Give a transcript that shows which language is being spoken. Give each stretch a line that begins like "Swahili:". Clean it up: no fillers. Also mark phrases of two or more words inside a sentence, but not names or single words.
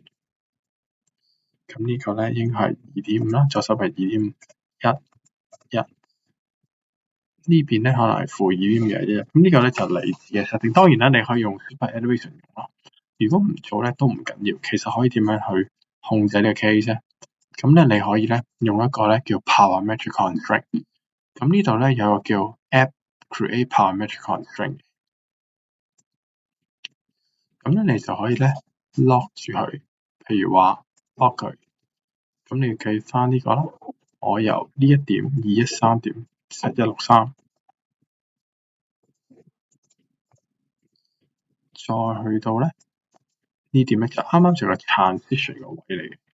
Cantonese: 咁呢個咧應該係2.5啦，左手邊係2.1，呢邊咧可能係負2.1，咁呢個咧就你自己 setting。當然啦，你可以用
English: Super Elevation
Cantonese: 用咯。如果唔做咧都唔緊要，其實可以點樣去控制呢個 case 咧？咁咧你可以咧用一個咧叫
English: parametric constraint。
Cantonese: 咁呢度咧有個叫
English: app create parametric constraint。
Cantonese: 咁咧你就可以咧 lock 住佢，譬如話 lock 佢。咁你要計翻呢個啦，我由呢一點213.7163，再去到咧呢點咧就啱啱就係個 transition 個位嚟嘅。